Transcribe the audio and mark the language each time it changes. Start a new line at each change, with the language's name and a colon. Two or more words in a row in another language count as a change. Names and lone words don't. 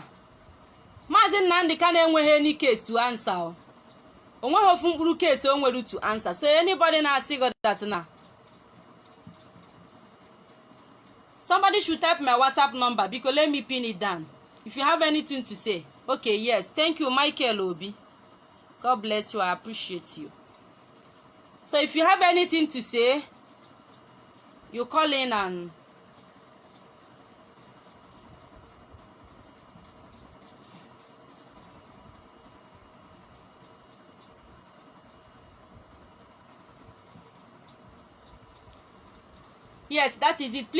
Igbo: Maazị Nnamdi Kanu enweghị
English: any case to answer.
Igbo: Onweghị ofu mkpụrụ case o nwere
English: to answer. So anybody
Igbo: na-asị God that na.
English: Somebody should type my WhatsApp number because let me pin it down. If you have anything to say. Okay, yes. Thank you, Michael Obi. God bless you. I appreciate you. So if you have anything to say, you call in and yes, that is it.